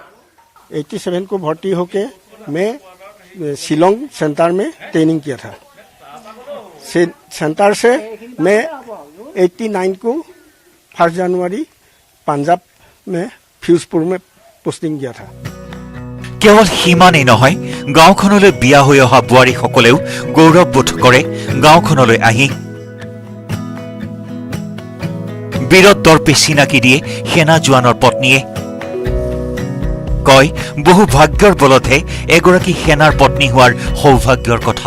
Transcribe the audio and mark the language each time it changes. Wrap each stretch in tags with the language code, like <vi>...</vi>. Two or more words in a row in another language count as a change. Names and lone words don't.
<hi>87 को भर्ती होके मैं शिलोंग सेंटर में ट्रेनिंग किया था। सेंटर से मैं 89 को 1 जनवरी पंजाब में फिरोजपुर में पोस्टिंग किया था।</hi> <as>কেৱল সিমানেই নহয়, গাঁওখনলৈ বিয়া হৈ অহা বোৱাৰীসকলেও গৌৰৱবোধ কৰে গাঁওখনলৈ আহি। বীৰত দৰ্পে চিনাকি দিয়ে সেনা জোৱানৰ পত্নীয়ে। কয়, বহু ভাগ্যৰ বলতহে এগৰাকী সেনাৰ পত্নী হোৱাৰ সৌভাগ্যৰ কথা।</as>